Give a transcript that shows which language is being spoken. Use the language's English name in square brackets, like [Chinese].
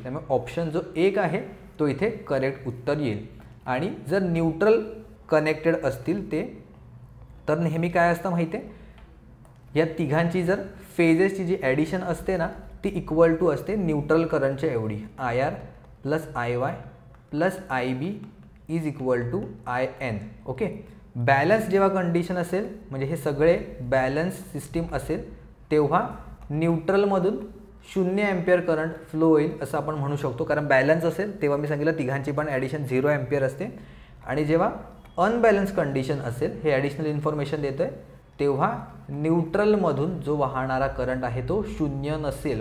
[Marathi] त्यामुळे ऑप्शन जो 1 आहे तो इथे करेक्ट उत्तर येईल. आणि जर न्यूट्रल कनेक्टेड असतील ते तर नेहमी काय असतं माहिती आहे, या तिघांची जर फेजेसची जी ॲडिशन असते ना ती इक्वल टू असते न्यूट्रल करंटच्या एवढी. [English] I R plus I Y plus I B is equal to I N. [Marathi] Okay, balance जेव्हा कंडिशन असेल म्हणजे हे सगळे बॅलन्स सिस्टीम असेल तेव्हा न्यूट्रलमधून 0 एम्पियर करंट फ्लो होईल असं आपण म्हणू शकतो. कारण बॅलन्स असेल तेव्हा मी सांगितलं तिघांची पण ॲडिशन 0 एम्पियर असते. आणि जेव्हा अनबॅलन्स कंडिशन असेल, हे ॲडिशनल इन्फॉर्मेशन देतो आहे, तेव्हा न्यूट्रलमधून जो वाहणारा करंट आहे तो 0 नसेल.